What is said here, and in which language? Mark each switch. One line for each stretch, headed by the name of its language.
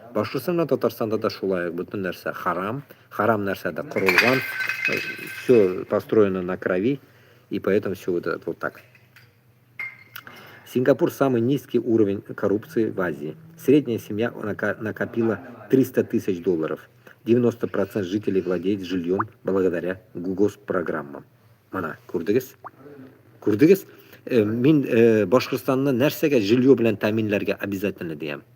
Tatar: Башкортстанда, Татарстанда да шулай, бүтүн нәрсә харам, харам нәрсәдә курылган,
Russian: все построено на крови, и поэтому все вот так. Сингапур самый низкий уровень коррупции в Азии. Средняя семья накопила 300 тысяч долларов. 90% жителей владеет жильем благодаря госпрограммам.
Tatar: Мана, күрдегез? Мин Башкортстанда нәрсәгә жилье белән тәэминләргә обязательно диям.